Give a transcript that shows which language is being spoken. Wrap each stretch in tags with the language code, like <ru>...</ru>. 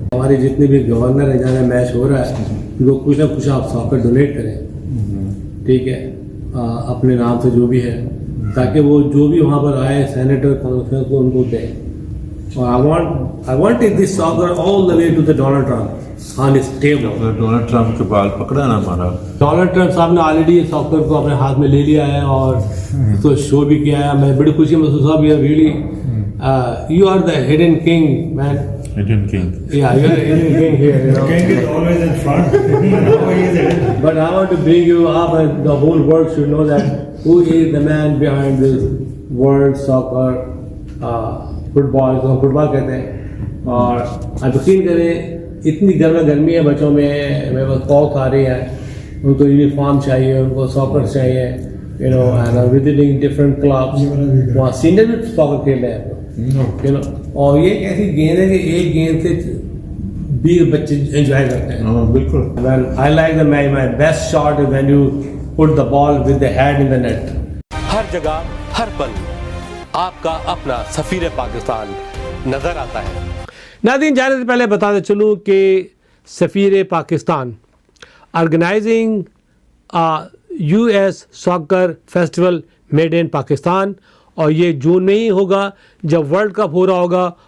<ur>ہمارے جتنے بھی گورنر ہیں جہاں میچ ہو رہا ہے ان کو کچھ نہ کچھ آپ ساکر ڈونیٹ کریں, ٹھیک ہے, اپنے نام سے جو بھی ہے, تاکہ وہ جو بھی وہاں پر آئے سینیٹر کانگریس کو ان کو دیں.</ur> <en>اور I wanted this soccer all the way to the Donald Trump on his table.</en> <ur>Donald Trump کے بال پکڑا نا ہمارا. ڈونلڈ ٹرمپ صاحب نے آلریڈی ساکر کو اپنے ہاتھ میں لے لیا ہے اور اس کو شو بھی کیا ہے. میں بڑی خوشی محسوس ہوا.</ur> <en>You really you are the hidden king, man. Hidden king. Yeah, you're the hidden king here. The king is always in front. But I want to bring you up, and the whole world should know that who is the man behind this world soccer football.</en> <ur>So football کہتے ہیں. اور آپ یقین کریں اتنی گرمی ہے بچوں میں, میرے پاس کالس آ رہی ہیں, ان کو یونیفارم چاہیے, ان کو ساکر چاہیے,</ur> <en>and I'm visiting different clubs.</en> <ur>وہاں سینئر بھی ساکر کھیل رہے ہیں. اور یہ ایک ایسی گیند ہے کہ ایک گیند سے 20 بچے انجوائے کرتے ہیں. بالکل.</ur> <en>I like my best shot is when you put the ball with the head in the net.</en> <ur>ہر جگہ ہر پل آپ کا اپنا سفیر پاکستان نظر آتا ہے. ناظرین, جانے سے پہلے بتاتے چلوں کہ سفیر Pakistan organising US ساکر festival made in Pakistan, اور یہ جون میں ہی ہوگا جب ورلڈ کپ ہو رہا ہوگا.</ur>